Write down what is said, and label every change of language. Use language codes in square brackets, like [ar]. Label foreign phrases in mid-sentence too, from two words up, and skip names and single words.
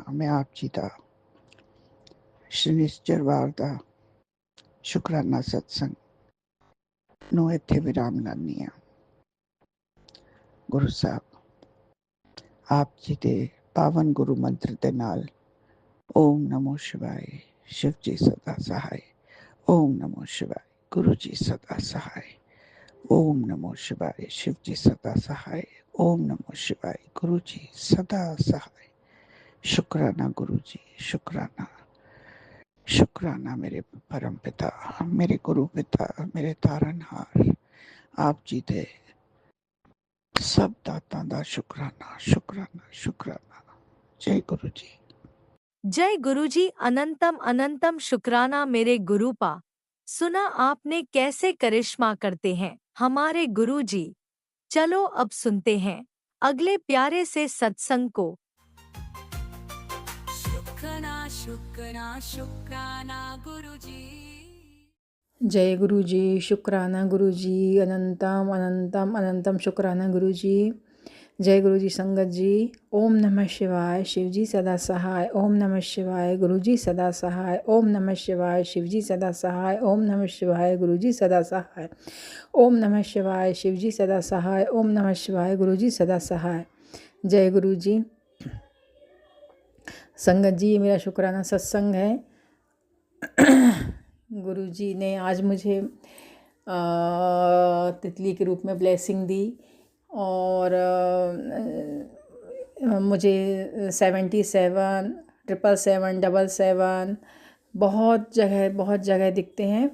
[pa] ਮੈਂ ਆਪ ਜੀ ਦਾ ਸ਼ਨੀਚਰਵਾਰ ਦਾ ਸ਼ੁਕਰਾਨਾ ਸਤਸੰਗ ਨੂੰ ਇੱਥੇ ਵਿਰਾਮ ਲਾਉਂਦੀ ਹਾਂ। ਗੁਰੂ ਸਾਹਿਬ ਆਪ ਜੀ ਦੇ ਪਾਵਨ ਗੁਰੂ ਮੰਤਰ ਦੇ ਨਾਲ ਓਮ ਨਮੋ ਸ਼ਿਵਾਏ, [hi] शिव जी सदा सहाय। ओम नमो शिवाय, गुरु जी सदा सहाय। ओम नमो शिवाय, शिव जी सदा सहाय। ओम नमो शिवाय, गुरु जी सदा सहाय। शुक्राना गुरु जी, शुक्राना, शुक्राना मेरे परम पिता, मेरे गुरु पिता, मेरे तारनहार [pa] ਆਪ ਜੀ ਦੇ ਸਬ ਦਾਤਾਂ ਦਾ [hi] शुक्राना, शुक्राना, शुक्राना। जय गुरु जी। जय गुरुजी। अनंतम अनंतम शुक्राना मेरे गुरुपा। सुना आपने कैसे करिश्मा करते हैं हमारे गुरुजी। चलो अब सुनते हैं अगले प्यारे से सत्संग को। शुक्राना शुक्राना शुक्राना गुरुजी। जय गुरु जी, शुक्राना गुरु जी, अनंतम अनंतम अनंतम शुक्राना गुरु जी। जय गुरु जी। संगत जी, ओम नमः शिवाय। शिव जी सदा सहाय। ओम नमः शिवाय। गुरु जी सदा सहाय। ओम नमः शिवाय। शिव जी सदा सहाय। ओम नमः शिवाय। गुरु जी सदा सहाय। ओम नमः शिवाय। शिव जी सदा सहाय। ओम नमः शिवाय। गुरु जी सदा सहाय। जय गुरु जी। संगत जी, ये मेरा शुक्राना सत्संग है। गुरु जी ने आज मुझे तितली के रूप में ब्लेसिंग दी और मुझे 77, 777, 777 बहुत जगह दिखते हैं।